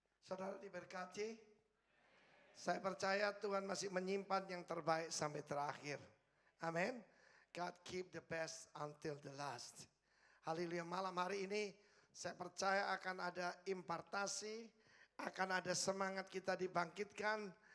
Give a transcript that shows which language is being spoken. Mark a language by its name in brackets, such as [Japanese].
[Indonesian] Saudara diberkati, saya percaya Tuhan masih menyimpan yang terbaik sampai terakhir. Amin. [English] God keep the best until the last. [Indonesian] Haleluya, malam hari ini saya percaya akan ada impartasi, akan ada semangat kita dibangkitkan.